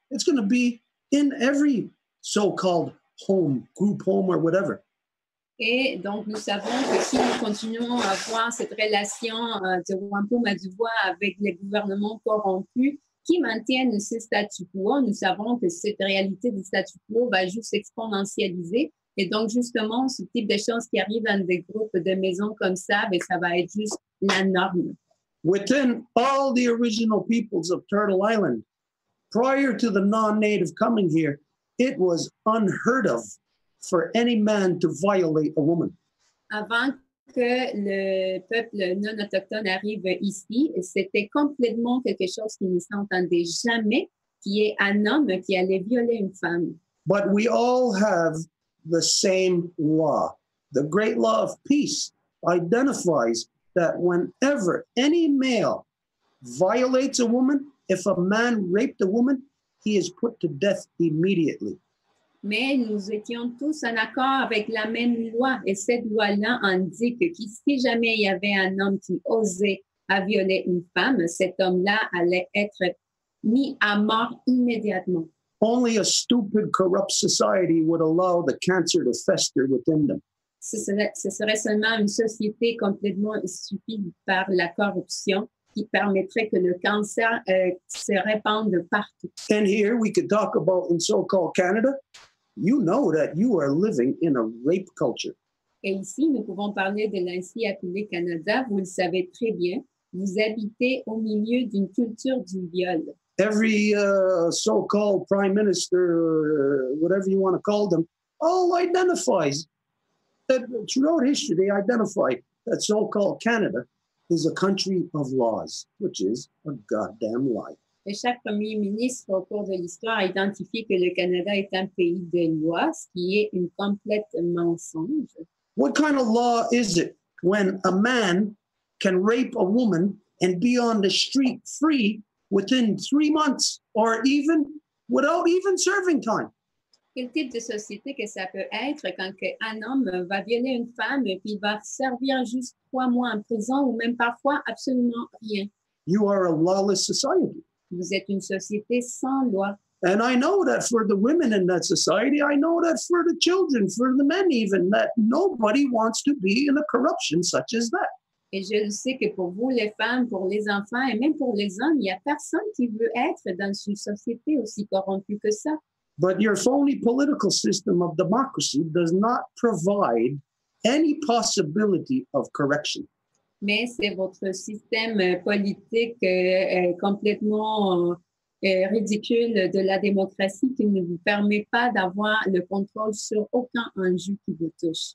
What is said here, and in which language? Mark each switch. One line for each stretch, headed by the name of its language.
English: It's going to be in every so-called home, group home, or whatever.
French: Et donc, nous savons que si nous continuons à avoir cette relation de Wampum à Dubois avec les gouvernements corrompus qui maintiennent ce statu quo, nous savons que cette réalité du statu quo va juste exponentialiser. Et donc, justement, ce type de choses qui arrivent dans des groupes de maisons comme ça, bien, ça va être juste la norme.
English: Within all the original peoples of Turtle Island, prior to the non-native coming here, it was unheard of for any man to violate a woman.
French: Avant que le peuple non autochtone arrive ici, c'était complètement quelque chose qui ne s'entendait jamais, qui est un homme qui allait violer une femme.
English: But we all have the same law. The great law of peace identifies that whenever any male violates a woman, if a man raped a woman, he is put to death immediately.
French: Mais nous étions tous en accord avec la même loi. Et cette loi-là indique que si jamais il y avait un homme qui osait à violer une femme, cet homme-là allait être mis à mort immédiatement.
English: Only a stupid, corrupt society would allow the cancer to fester within them.
French: Ce serait seulement une société complètement stupide par la corruption qui permettrait que le cancer se répande partout.
English: And here we could talk about in so-called Canada. You know that you are living in a rape culture.
French: Et ici, nous pouvons parler de l'ainsi appelé Canada. Vous le savez très bien. Vous habitez au milieu d'une culture du viol.
English: Every so-called prime minister, whatever you want to call them, all identifies that throughout history, they identify that so-called Canada is a country of laws, which is a goddamn lie.
French: Et chaque premier ministre au cours de l'histoire a identifié que le Canada est un pays de loi, ce qui est une complète mensonge.
English: What kind of law is it when a man can rape a woman and be on the street free within 3 months or even without even serving time?
French: Quel type de société que ça peut être quand un homme va violer une femme et puis va servir juste 3 mois en prison ou même parfois absolument rien?
English: You are a lawless society.
French: Vous êtes une société sans loi.
English: And I know that for the women in that society, I know that for the children, for the men even, that nobody wants to be in a corruption such as that.
French: Et je le sais que pour vous, les femmes, pour les enfants et même pour les hommes, il n'y a personne qui veut être dans une société aussi corrompue que ça.
English: But your phony political system of democracy does not provide any possibility of correction.
French: Mais c'est votre système politique complètement ridicule de la démocratie qui ne vous permet pas d'avoir le contrôle sur aucun enjeu qui vous touche.